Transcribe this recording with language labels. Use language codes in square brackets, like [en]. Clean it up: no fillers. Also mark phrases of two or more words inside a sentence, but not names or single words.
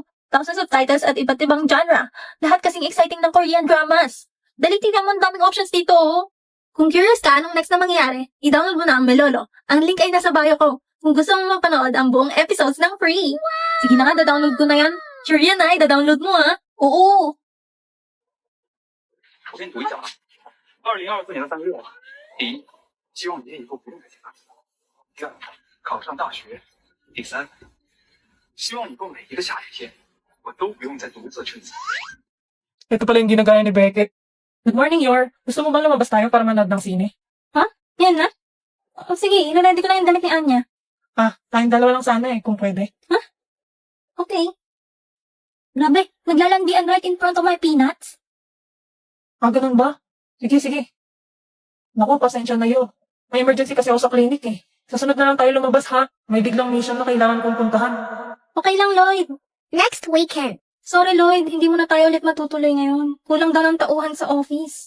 [tl] Tapos ng subtitles at iba't ibang genre. Lahat kasing exciting ng [en] Korean dramas. [tl] Dali tignan mo, ang daming options dito, oh. Kung curious ka anong next na mangyari, i-download mo na ang Melolo. Ang link ay nasa bio ko. Kung gusto mo mapanood ang buong episodes ng free. Sige na nga, da-download ko na yan. Sure yan ay, da-download mo ha. Oo. [zh] 我先读一讲啊。2024年的3个愿望：第一，希望爷爷以后不用再写大字；第二，考上大学；第三，希望以后每一个下雨天，我都不用再独自去自己。 [tl] Ito pala yung ginagaya ni Beckett. [en] Good morning, Yor. [tl] Gusto mo bang lumabas tayo para manood ng sine? Yan na. Oh, sige, ilalandi ko na yung damit ni Anya. Tayong dalawa lang sana kung pwede. [en] Okay. [tl] Grabe, naglalandian [en] right in front of my peanuts. [tl] Ganun ba? Sige. Naku, pasensya na yun. May emergency kasi ako sa clinic eh. Sa sunod na lang tayo lumabas ha. May biglang mission na kailangan kong puntahan. Okay lang, Lloyd. [en] Next weekend. [tl] Sorry, Lloyd. Hindi mo na tayo ulit matutuloy ngayon. Kulang daw ng tauhan sa office.